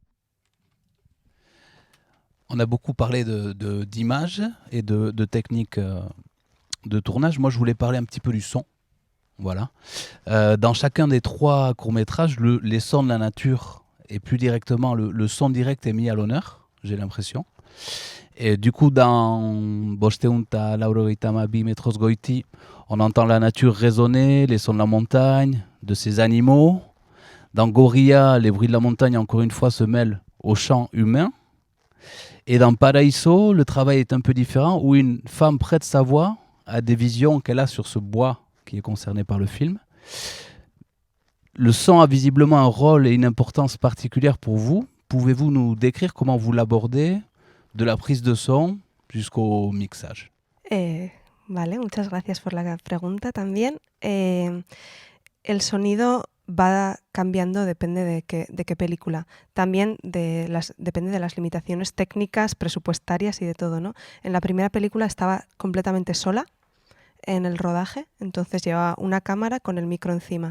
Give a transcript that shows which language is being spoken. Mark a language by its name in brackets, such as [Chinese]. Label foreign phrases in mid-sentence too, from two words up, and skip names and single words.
[French] On a beaucoup parlé d'images et de techniques de tournage. Moi, je voulais parler un petit peu du son. Voilà. Dans chacun des 3 courts-métrages, les sons de la nature et plus directement le son direct est mis à l'honneur, j'ai l'impression. Et du coup, dans Bosteun ta laurogeita hamabi metros goiti, on entend la nature résonner, les sons de la montagne, de ces animaux. Dans Gorilla, les bruits de la montagne, encore une fois, se mêlent aux chants humains. Et dans Paraíso, le travail est un peu différent, où une femme prête sa voix à des visions qu'elle a sur ce bois qui est concerné par le film. Le son a visiblement un rôle et une importance particulière pour vous. Pouvez-vous nous décrire comment vous l'abordez, de la prise de son jusqu'au mixage? [Spanish] Vale, muchas gracias por la pregunta también. El sonido va cambiando, depende de qué película. También depende de las limitaciones técnicas, presupuestarias y de todo, ¿no? En la primera película estaba completamente sola en el rodaje, entonces llevaba una cámara con el micro encima.